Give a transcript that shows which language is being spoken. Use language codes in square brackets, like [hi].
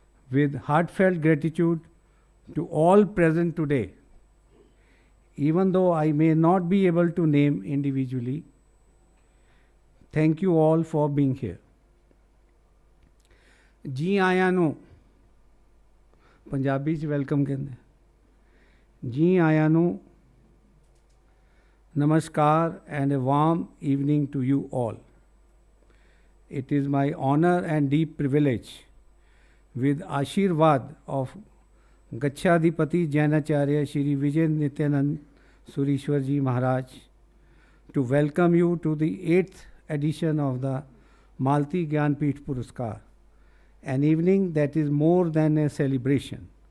[en] With heartfelt gratitude to all present today, even though I may not be able to name individually, thank you all for being here. [pa] जी आया no Punjabi च welcome कहते जी आया no नमस्कार [en] and a warm evening to you all. It is my honor and deep privilege with Ashirvad of Gachadipati Jainacharya Shri Vijay Nityanand Surishwar Ji Maharaj to welcome you to the 8th edition of the Malti Gyanpith Puraskar, an evening that is more than a celebration.